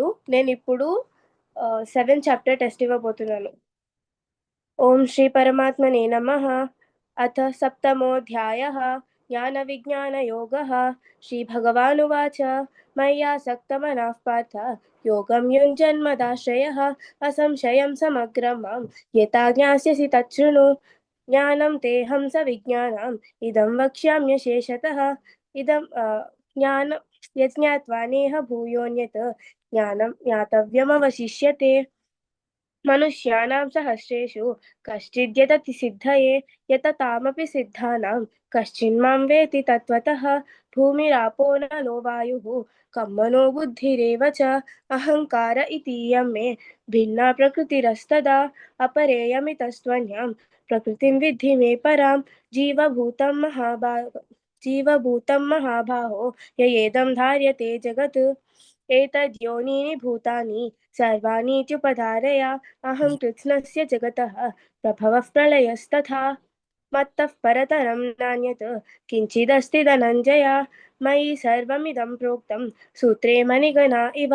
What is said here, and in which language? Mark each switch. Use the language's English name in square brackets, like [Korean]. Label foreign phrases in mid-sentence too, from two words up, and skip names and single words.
[Telugu] నేను ఇప్పుడు 7th [English] chapter test [Telugu] ఇవ్వబోతున్నాను. [Sanskrit] ఓం శ్రీ పరమాత్మనే నమః. అథ సప్తమోऽధ్యాయः జ్ఞానవిజ్ఞానయోగः. శ్రీభగవానువాచ మయ్యాసక్తమనః పార్థ యోగం యుञ्जन्मदाश्रयः असंशयं समग्रं मां यथा ज्ञास्यसि तच्छृणु. జ్ఞానం తేహం సవిజ్ఞానం ఇదం వక్ష్యామ్యశేషతః. ఇదం జ్ఞానం యజ్ఞాత్వా నేహ భూయోన్యత్ జ్ఞానం జ్ఞాతవ్యమవశిష్యతే. మనుష్యాణం సహస్రేషు కశ్చిద్యతతి సిద్ధయే యతతామపి సిద్ధానాం కశ్చిన్మాం వేతి తత్వతః. భూమిరాపో నలో వాయుః కం మనో బుద్ధిరేవ చ అహంకార ఇతీయం మే భిన్నా ప్రకృతిరస్తదా. అపరేయమితస్త్వన్యాం ప్రకృతిం విద్ధి మే పరాం. జీవభూతం మహాబాహో యయేదం ధార్యతే జగత్. एतद्योनीनि भूतानि सर्वाणीत्युपधारय अहं कृत्स्नस्य जगतः प्रभवः प्रलयस्तथा. मत्तः परतरं नान्यत् किञ्चिदस्ति धनञ्जय. मयि सर्वमिदं प्रोक्तं सूत्रे मणिगणा इव.